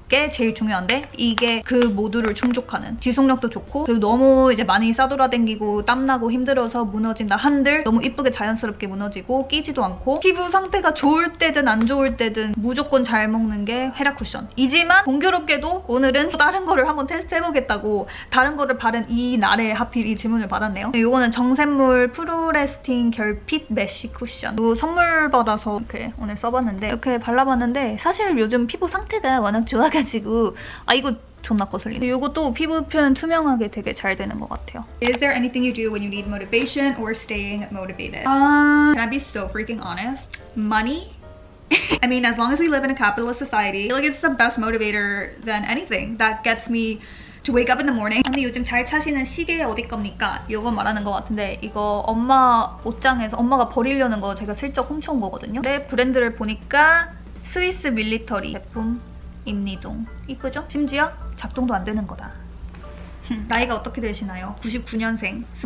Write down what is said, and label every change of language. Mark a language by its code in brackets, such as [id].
[ko] 게 제일 중요한데 이게 그 모두를 충족하는, 지속력도 좋고 그리고 너무 이제 많이 싸돌아다니고 땀나고 힘들어서 무너진다 한들 너무 이쁘게 자연스럽게 무너지고 끼지도 않고 피부 상태가 좋을 때든 안 좋을 때든 무조건 잘 먹는 게 헤라 쿠션이지만 공교롭게도 오늘은 또 다른 거를 한번 테스트해보겠다고 다른 거를 바른 이 날에 하필 이 질문을 받았네요. 이거는 정샘물 프로레스팅 결핍 메쉬 쿠션. 이거 선물 받아서 이렇게 오늘 써봤는데 이렇게 발라봤는데 사실 요즘 피부 상태가 워낙 좋아가지고 이거 존나 거슬리네. 이것도 피부 표현 투명하게 되게 잘 되는 것 같아요. [en] Is there anything you do when you need motivation or staying motivated? Can I be so freaking honest? Money? I mean, as long as we live in a capitalist society, I feel like it's the best motivator than anything that gets me to wake up in the morning. [ko] 언니 요즘 잘 차시는 시계 어디 겁니까? 이거 말하는 것 같은데 이거 엄마 옷장에서 엄마가 버리려는 거 제가 슬쩍 훔쳐온 거거든요. 근데 브랜드를 보니까 스위스 밀리터리 제품 임니동. 이쁘죠? 심지어 작동도 안 되는 거다. 나이가 어떻게 되시나요? 99년생,